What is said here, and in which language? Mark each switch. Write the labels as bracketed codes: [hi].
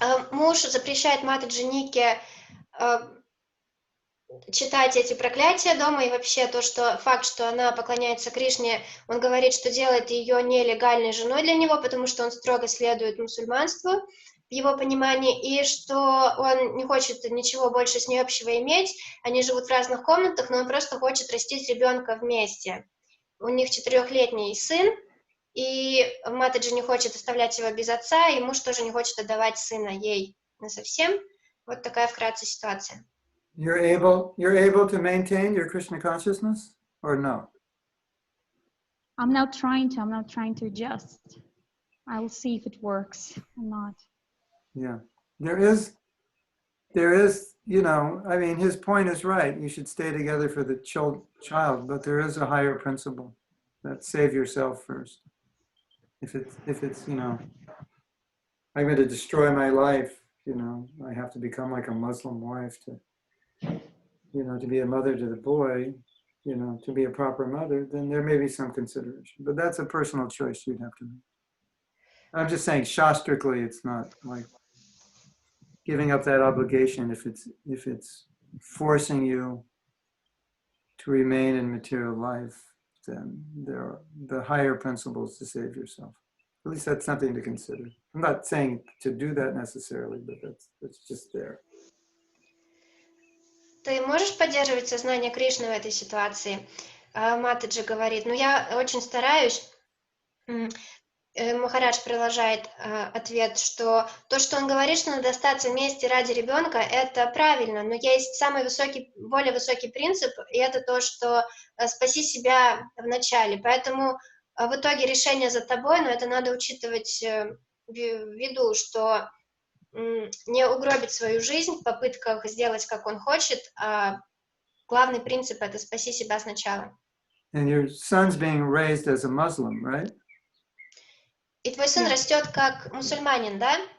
[ru] Муж запрещает матери Нике читать эти проклятия дома, и вообще факт, что она поклоняется Кришне, он говорит, что делает ее нелегальной женой для него, потому что он строго следует мусульманству, в его понимании, и что он не хочет ничего больше с ней общего иметь, они живут в разных комнатах, но он просто хочет растить ребенка вместе. У них 4-летний сын, и Матаджи не хочет оставлять его без отца, и муж тоже не хочет отдавать сына ей насовсем. Вот такая вкратце ситуация. [en] You're able to maintain your Krishna consciousness or no? I'm now trying to adjust. I will see if it works or not. Yeah. There is, you know, I mean, his point is right. You should stay together for the child, but there is a higher principle that save yourself first. If it's, you know, I'm going to destroy my life, you know, I have to become like a Muslim wife to, you know, to be a mother to the boy, you know, to be a proper mother, then there may be some consideration. But that's a personal choice you'd have to make. I'm just saying, shastrically, it's not like giving up that obligation if it's forcing you to remain in material life, then there are the higher principles to save yourself. At least that's something to consider. I'm not saying to do that necessarily, but that's just there. [ru] Ты можешь поддерживать сознание Кришны в этой ситуации? Матаджи говорит, ну я очень стараюсь. Махарадж продолжает ответ, что то, что он говорит, что надо остаться вместе ради ребенка, это правильно, но есть более высокий принцип, и это то, что спаси себя вначале. Поэтому в итоге решение за тобой, но это надо учитывать в виду, что не угробить свою жизнь в попытках сделать, как он хочет, а главный принцип — это спаси себя сначала. [en] And your son's being raised as a Muslim, right? [ru] И твой сын растет как мусульманин, да?